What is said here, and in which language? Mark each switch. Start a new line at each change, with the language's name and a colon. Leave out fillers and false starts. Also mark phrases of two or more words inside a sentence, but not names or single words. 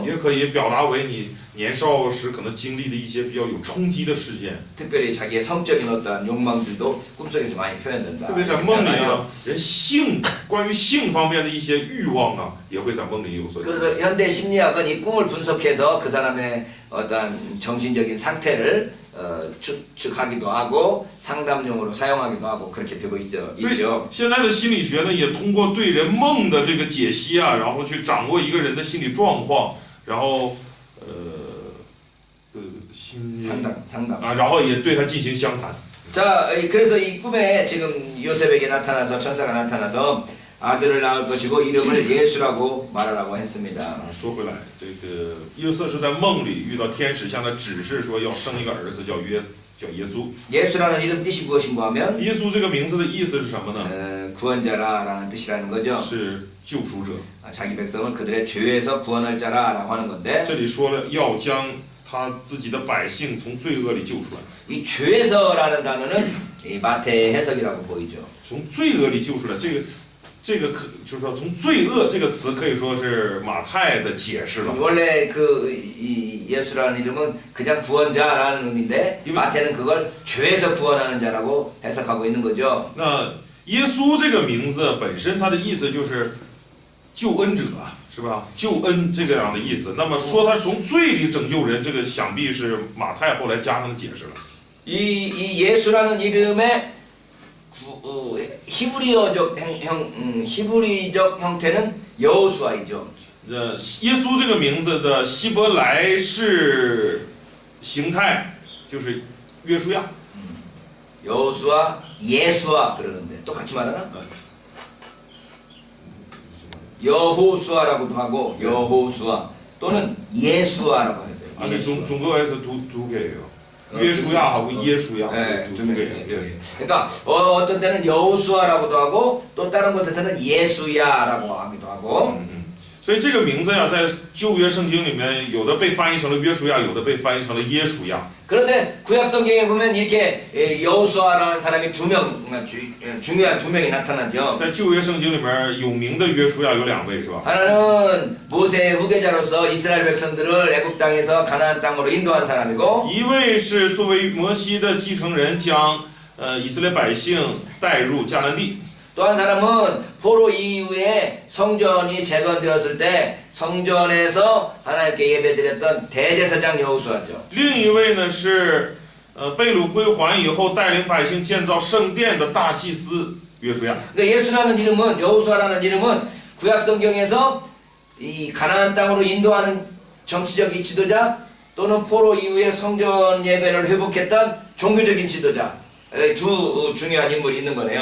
Chinese: 也可以表达为你年少时可能经历的一些比较有冲击的事件，
Korean: 특별히 자기의 성적인 어떤 욕망들도 꿈속에서 많이 표현된다.
Chinese: 特别在梦里啊，人性关于性方面的一些欲望啊，也会在梦里有所体现。
Korean: 그래서 현대 심리학은 이 꿈을 분석해서 그 사람의 어떤 정신적인 상태를 추측하기도 하고 상담용으로 사용하기도 하고 그렇게 되고
Chinese: 所以
Korean: 있죠.
Chinese: 现在的心理学呢，也通过对人梦的这个解析啊，然后去掌握一个人的心理状况，然后心
Korean: 상담.
Chinese: 啊，然后也对他进行详谈。
Korean: 자, 그래서 이 꿈에 지금 요셉에게 나타나서 천사가 나타나서 아들을 낳을 것이고 이름을 예수라고 말하라고 했습니다.
Chinese: 啊，说回来，这个约瑟是在梦里遇到天使向他指示说要生一个儿子，叫耶稣。
Korean: 예수라는 이름 뜻이 무엇인가 하면
Chinese: 耶稣这个名字的意思是什么呢？
Korean: 구원자라라는 뜻이라는 거죠.
Chinese: 是救赎者。
Korean: 자기 백성을 그들의 죄에서 구원할 자라라고 하는 건데
Chinese: 这里说了要将他自己的百姓从罪恶里救出来。
Korean: 이 죄에서라는 단어는 이 마태의 해석이라고 보이죠.
Chinese: 从罪恶里救出来，这个就是说从罪恶这个词可以说是马太的解释了。
Korean: 원래 이 예수라는 이름은 그냥 구원자라는 의미인데 마태는 그걸 죄에서 구원하는 자라고 해석하고 있는 거죠.
Chinese: 那耶稣这个名字本身它的意思就是救恩者，是吧？救恩这个样的意思。那么说他从罪里拯救人，这个想必是马太后来加上的解释了。
Korean: 이 예수라는 이름의 히브리적 형태는 여호수아이죠.
Chinese: 耶稣这个名字的希伯来式形态就是约书亚。
Korean: 여호수아, 예수아 그러는데 똑같이 말하나? 여호수아라고도 하고 여호수아 또는 예수아라고 해야 돼요. 아니 중국에서 두 개예요. 约书亚 하고 예수야. 두 개. 그러니까 어떤 때는 여호수아라고도 하고 또 다른 곳에서는 예수야라고 하기도 하고.
Chinese: 所以这个名字呀，在旧约圣经里面，有的被翻译成了约书亚，有的被翻译成了耶稣亚。
Korean: 그런데 구약 성경에 보면 이렇게 여호수아라는 사람이 중요한 두 명이 나타나죠.
Chinese: 在旧约圣经里面有名的约书亚有两位，是吧？
Korean: 하나는 모세의 후계자로서 이스라엘 백성들을 애굽 땅에서 가나안 땅으로 인도한 사람이고
Chinese: 一位是作为摩西的继承人，将以色列百姓带入迦南地。
Korean: 또 한 사람은 포로 이후에 성전이 재건되었을 때 성전에서 하나님께 예배드렸던 대제사장 여호수아죠.
Chinese: 另一位呢是被掳归还以后带领百姓建造圣殿的大祭司约书亚。
Korean: 그러니까 예수라는 이름은 여호수아라는 이름은 구약 성경에서 이 가나안 땅으로 인도하는 정치적인 지도자 또는 포로 이후에 성전 예배를 회복했던 종교적인 지도자 두 중요한 인물이 있는 거네요.